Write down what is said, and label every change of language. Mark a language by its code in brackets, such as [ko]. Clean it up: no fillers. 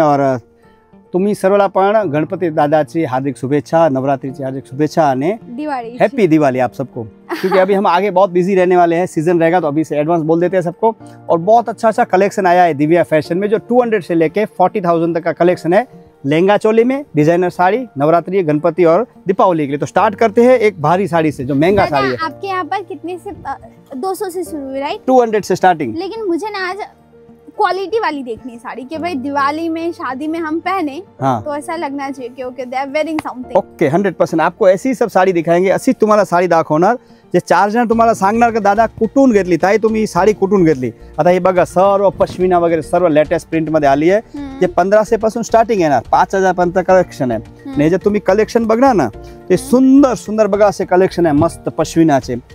[mr] और तुम्ही सर्वला पण गणपति दादाची हार्दिक शुभेच्छा, नवरात्रि हार्दिक शुभेच्छा आणि दिवाली, [hi] हैप्पी दिवाली आप सबको। क्योंकि अभी हम आगे बहुत बिजी रहने वाले हैं, सीजन रहेगा तो अभी से एडवांस बोल देते हैं सबको। और बहुत अच्छा कलेक्शन आया है दिव्या फैशन में, जो 200 से लेके 40,000 तक का कलेक्शन है। लहंगा चोली में, डिजाइनर साड़ी, नवरात्रि, गणपति और दीपावली के लिए। तो स्टार्ट करते हैं एक भारी साड़ी से, जो महंगा साड़ी है। आपके यहाँ पर कितने से 200 से शुरू है, राइट? 200 से स्टार्टिंग। लेकिन मुझे ना आज क्वालिटी वाली देखनी है साड़ी, कि भाई दिवाली में, शादी में हम पहने, हाँ, तो ऐसा लगना चाहिए कि [en] Okay they are wearing something. [hi] Okay, 100% आपको ऐसी सब साडी दिखाएंगे। [mr] अशी तुम्हाला साडी दाखवणार, जे 4 जण तुम्हाला सांगणार की दादा कुठून घेतली, ताई तुम्ही साडी कुठून घेतली। आता हे बघा, सर्व पश्मिना वगैरे सर्व लेटेस्ट प्रिंट मध्ये आली आहे। जे 1500 पासून स्टार्टिंग येणार, 5000 पर्यंत कलेक्शन आहे। आणि जे तुम्ही कलेक्शन बघणार ना, ते सुंदर सुंदर बघा असे कलेक्शन आहे, मस्त पश्मिनाचे।